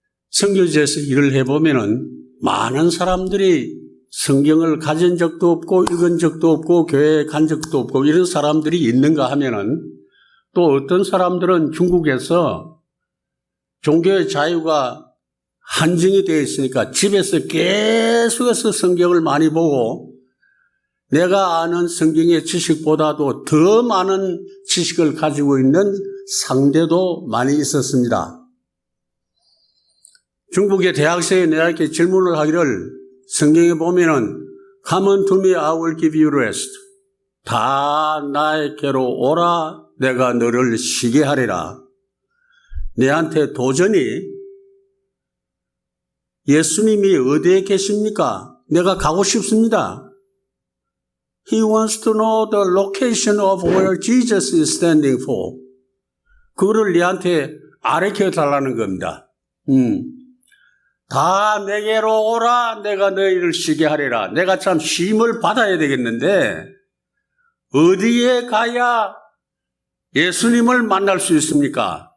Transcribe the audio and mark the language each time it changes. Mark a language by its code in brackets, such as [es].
[ko] 선교지에서 일을 해보면은 많은 사람들이 성경을 가진 적도 없고 읽은 적도 없고 교회에 간 적도 없고 이런 사람들이 있는가 하면은 또 어떤 사람들은 중국에서 종교의 자유가 한정이 되어 있으니까 집에서 계속해서 성경을 많이 보고 내가 아는 성경의 지식보다도 더 많은 지식을 가지고 있는 상대도 많이 있었습니다. 중국의 대학생이 내게 질문을 하기를 성경에 보면은 [en] Come unto me, I will give you rest. [ko] 다 나에게로 오라, 내가 너를 쉬게 하리라. 내한테 도전이 예수님이 어디에 계십니까? 내가 가고 싶습니다. [en] He wants to know the location of where Jesus is standing for. [ko] 그거를 내한테 가르쳐 달라는 겁니다. 다 내게로 오라, 내가 너희를 쉬게 하리라. 내가 참 쉼을 받아야 되겠는데 어디에 가야 예수님을 만날 수 있습니까?